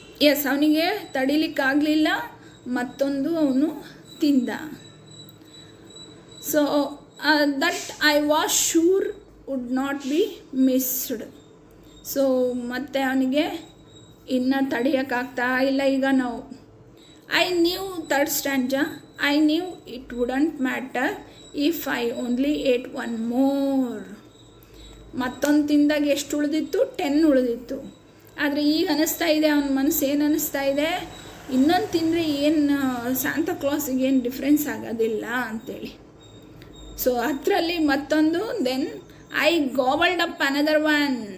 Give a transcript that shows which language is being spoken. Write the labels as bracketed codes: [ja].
[kn] S, ಅವನಿಗೆ ತಡಿಲಿಕ್ಕಾಗಲಿಲ್ಲ, ಮತ್ತೊಂದು ಅವನು ತಿಂದ. [en] So that I was sure would not be missed. [kn] So ಮತ್ತೆ ಅವನಿಗೆ ಇನ್ನು ತಡೆಯೋಕ್ಕಾಗ್ತಾ ಇಲ್ಲ. ಈಗ ನಾವು [en] I knew, third stanza, I knew it wouldn't matter if I only ate one more. [kn] ಮತ್ತೊಂದು ತಿಂದಾಗ ಎಷ್ಟು ಉಳಿದಿತ್ತು? 10 ಉಳಿದಿತ್ತು. ಆದರೆ ಈಗ ಅನ್ನಿಸ್ತಾ ಇದೆ, ಅವನ ಮನಸ್ಸು ಏನು ಅನ್ನಿಸ್ತಾ ಇದೆ, ಇನ್ನೊಂದು ತಿಂದರೆ ಏನು ಸಾಂತಾ ಕ್ಲಾಸಿಗೆ ಏನು ಡಿಫ್ರೆನ್ಸ್ ಆಗೋದಿಲ್ಲ ಅಂಥೇಳಿ. ಸೊ ಅದರಲ್ಲಿ ಮತ್ತೊಂದು, [en] Then I gobbled up another one.